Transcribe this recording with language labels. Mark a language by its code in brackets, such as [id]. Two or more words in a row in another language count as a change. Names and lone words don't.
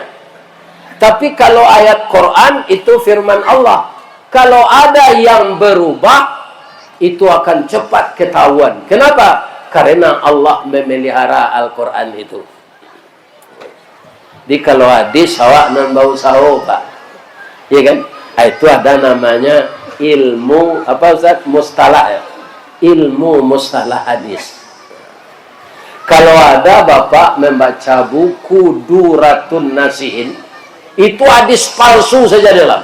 [id] Tapi kalau ayat Quran itu firman Allah. Kalau ada yang berubah, itu akan cepat ketahuan. Kenapa? Karena Allah memelihara Al-Quran itu. Jadi kalau hadis, [min] awak nan bau saho, Pak. [id] Iya kan? Itu ada namanya ilmu, apa Ustaz? Mustalah ya? Ilmu mustalah hadis. Kalau ada Bapak membaca buku Duratun Nasihin, itu hadis palsu saja dalam.